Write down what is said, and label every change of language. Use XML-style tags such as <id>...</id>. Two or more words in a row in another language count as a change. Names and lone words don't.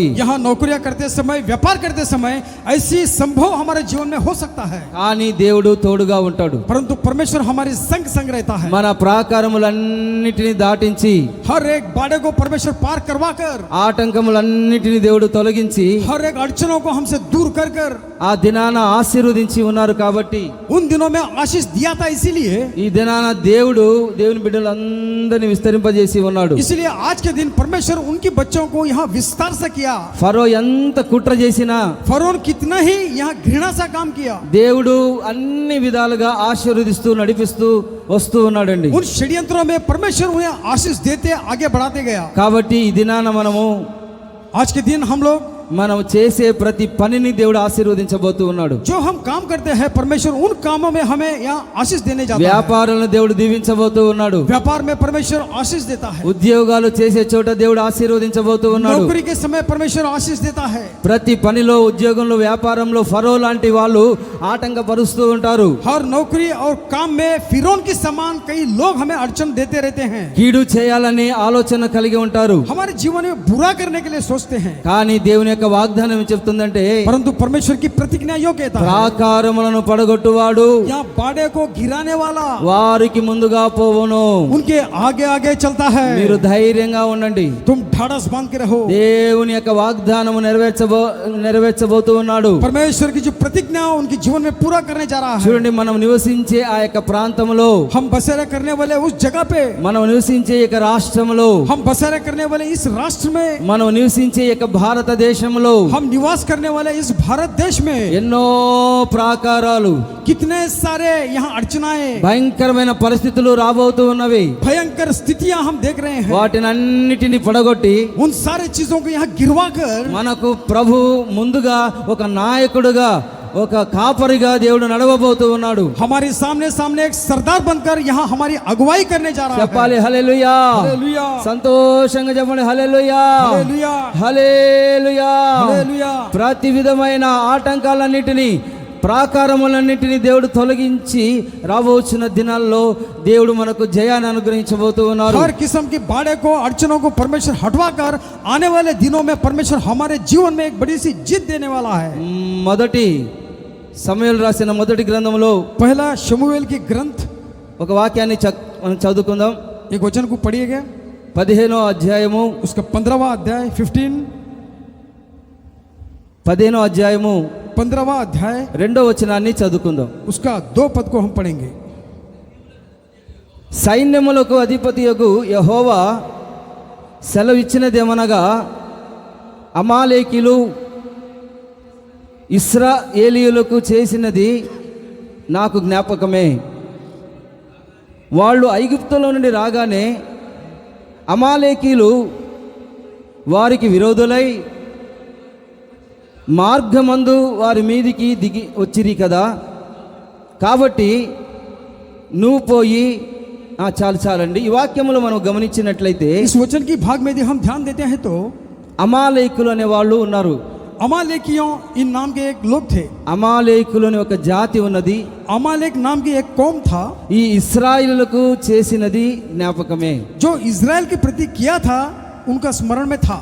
<hi>यहाँ नौकरियां करते समय, व्यापार करते समय ऐसी संभव हमारे जीवन में हो सकता है.</hi> <te>కానీ దేవుడు తోడుగా ఉంటాడు.</te> <hi>परंतु परमेश्वर हमारे संग संग रहता है.</hi> <te>మన ప్రాకారములన్నిటిని దాటించి,</te> <hi>हर एक बाड़े को परमेश्वर पार करवा कर,</hi> <te>ఆటంకములన్నిటిని దేవుడు తొలగించి</te> <hi>हर एक अड़चन अड़चनों को हमसे दूर कर कर</hi> <te>ఆ దినాన ఆశీర్వదించి ఉన్నారు కాబట్టి</te> <hi>उन दिनों में आशीष दिया था, इसीलिए</hi> <te>ఈ దినాన దేవుని బిడ్డలందరినీ విస్తరింపజేసి ఉన్నాడు.</te> <hi>इसलिए आज के दिन परमेश्वर उनके बच्चों को यहाँ विस्तार से किया।</hi> <te>ఫరో ఎంత కుట్ర చేసినా</te> <hi>फरोन कितना ही यहाँ घृणा सा काम किया,</hi> <te>దేవుడు అన్ని విధాలుగా ఆశీర్వదిస్తూ నడిపిస్తూ వస్తూ ఉన్నాడండి.</te> <hi>उन षड्यंत्रों में परमेश्वर उन्हें आशीष देते आगे बढ़ाते गया।</hi> <te>కాబట్టి ఈ దినాన</te> <hi>आज के दिन</hi> <te>మనం చేసే ప్రతి పనిని దేవుడు ఆశీర్వదించబోతూ ఉన్నాడు.</te> <hi>जो हम काम करते हैं परमेश्वर उन कामों में हमें यहाँ आशीष देने जाता है।</hi> <te>వ్యాపారాలను దేవుడు దీవించబోతూ ఉన్నాడు.</te> <hi>व्यापार में परमेश्वर आशीष देता है।</hi> <te>ఉద్యోగాలు చేసే చోట దేవుడు ఆశీర్వదించబోతూ ఉన్నాడు.</te> <hi>नौकरी के समय परमेश्वर आशीष देता है।</hi> <te>ప్రతి పనిలో, ఉద్యోగంలో, వ్యాపారంలో ఫరో లాంటి వాళ్ళు ఆటంకపరుస్తూ ఉంటారు.</te> <hi>हर नौकरी और काम में फिरौन के समान कई लोग हमें अड़चन देते रहते हैं।</hi> <te>కీడు చేయాలని ఆలోచన కలిగి ఉంటారు.</te> <hi>हमारे जीवन में बुरा करने के लिए सोचते हैं,</hi> <te>కానీ దేవుని యొక్క వాగ్దానం చెప్తుందంటే</te> <hi>परंतु परमेश्वर की प्रतिज्ञा यो कहता है,</hi> <te>ప్రాకారములను పడగొట్టువాడు</te> <hi>यहाँ बाड़े को गिराने वाला</hi> <te>వారికి ముందుగా పోవును.</te> <hi>उनके आगे आगे चलता है।</hi> <te>మీరు ధైర్యంగా ఉండండి.</te> <hi>तुम ढाढ़स बांध के रहो।</hi> <te>దేవుని యొక్క వాగ్దానము నెరవేర్చబోతూ ఉన్నాడు.</te> <hi>परमेश्वर की जो प्रतिज्ञा उनके जीवन में पूरा करने जा रहा है।</hi> <te>చూడండి, మనం నివసించే ఆ యొక్క ప్రాంతంలో,</te> <hi>हम बसेरा करने वाले उस जगह पे,</hi> <te>మనం నివసించే ఈ యొక్క రాష్ట్రంలో,</te> <hi>हम बसेरा करने वाले इस राष्ट्र में,</hi> <te>మనం నివసించే ఈ యొక్క భారతదేశంలో</te> <hi>हम निवास करने वाले इस भारत देश में</hi> <te>ఎన్నో ప్రాకారాలు,</te> <hi>कितने सारे यहाँ अड़चनाएं,</hi> <te>భయంకరమైన పరిస్థితులు రాబోతూ ఉన్నవి.</te> <hi>भयंकर स्थितियां हम देख रहे हैं।</hi> <te>వాటినన్నిటిని పడగొట్టి</te> <hi>उन सारे चीजों को यहाँ गिरवा कर</hi> <te>మనకు ప్రభు ముందుగా ఒక నాయకుడుగా, ఒక కాపరిగా దేవుడు నడవబోతూ ఉన్నాడు.</te> <hi>हमारे सामने सामने एक सरदार बनकर यहाँ हमारी अगुवाई करने जा रहा है।</hi> <te>చెప్పాలి హల్లెలూయా.</te> <hi>हालेलुया,</hi> <te>సంతోషంగా చెప్పండి హల్లెలూయా,</te> <hi>हालेलुया,</hi> <te>హల్లెలూయా.</te> <hi>हालेलुया।</hi> <te>ప్రతి విధమైన ఆటంకాలన్నిటినీ, ప్రాకారములన్నిటినీ దేవుడు తొలగించి రాబోచున్న దినాల్లో దేవుడు మనకు జయాన్ని అనుగ్రహించబోతూ ఉన్నారు.</te> <hi>हर किस्म की बाड़े को, अड़चनों को परमेश्वर हटवा कर आने वाले दिनों में परमेश्वर हमारे जीवन में एक बड़ी सी जीत देने वाला है।</hi> <te>మొదటి సమూయేలు రాసిన మొదటి గ్రంథంలో</te> <hi>पहला शमूएल की ग्रंथ</hi> <te>ఒక వాక్యాన్ని మనం చదువుకుందాం.</te> <hi>एक वचन को पढ़िएगा,</hi> <te>15వ అధ్యాయము,</te> <hi>उसका 15वां अध्याय</hi> <te>15వ అధ్యాయము</te> <hi>15वां अध्याय</hi> <te>2వ వచనాన్ని చదువుకుందాం.</te> <hi>उसका 2 पद को हम पढ़ेंगे।</hi> <te>సైన్యములకు అధిపతియగు యెహోవా సెలవిచ్చినదేమనగా, అమాలేకీలు ఇశ్రాయేలీయులకు చేసినది నాకు జ్ఞాపకమే. వాళ్ళు ఐగుప్తులో నుండి రాగానే అమాలేకీలు వారికి విరోధులై మార్గమందు వారి మీదికి దిగి వచ్చిరి కదా. కాబట్టి నువ్వు పోయి చాలండి. ఈ వాక్యములు మనం గమనించినట్లయితే</te> <hi>इस वचन की भाग में यदि हम ध्यान देते हैं तो</hi> <te>అమాలేకులు అనే వాళ్ళు ఉన్నారు.</te> <hi>अमालेकियों इन नाम के एक लोग थे।</hi> <te>అమాలేకులు అనే ఒక జాతి ఉన్నది.</te> <hi>अमालेक नाम की एक कौम था।</hi> <te>ఈ ఇశ్రాయేలులకు చేసినది జ్ఞాపకమే.</te> <hi>जो इजराइल के प्रति किया था उनका स्मरण में था।</hi>